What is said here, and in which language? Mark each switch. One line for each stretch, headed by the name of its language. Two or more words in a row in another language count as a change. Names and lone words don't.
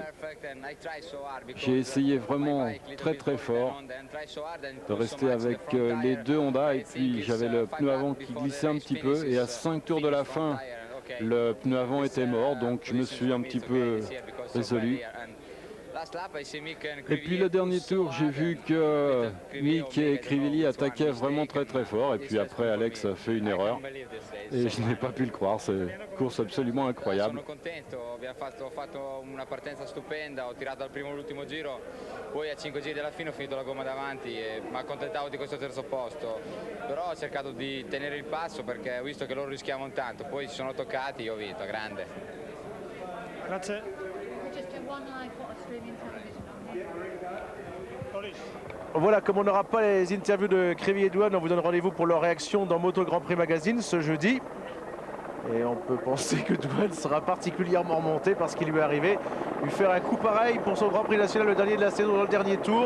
French: J'ai essayé vraiment très fort de rester avec les 2 Honda et puis j'avais le pneu avant qui glissait un petit peu et à 5 tours de la fin, le pneu avant était mort, donc je me suis un petit peu résolu. Et puis le dernier tour, j'ai vu que Mick et Crivelli attaquaient vraiment très fort. Et puis après, Alex a fait une erreur. Et je n'ai pas pu le croire. C'est une course absolument incroyable.
Italian: Ho fatto una partenza stupenda, ho tirato al primo e all'ultimo giro, poi a 5 giri dalla fine ho finito la gomma davanti e mi accontentavo di questo terzo posto. Però ho cercato di tenere il passo perché ho visto che loro rischiavano tanto, poi si sono toccati e ho vinto, grande. Grazie.
French: Voilà, comme on n'aura pas les interviews de Krivillé et Duhan, on vous donne rendez-vous pour leur réaction dans Moto Grand Prix Magazine ce jeudi. Et on peut penser que Duhan sera particulièrement remonté parce qu'il lui est arrivé lui faire un coup pareil pour son Grand Prix national, le dernier de la saison, dans le dernier tour.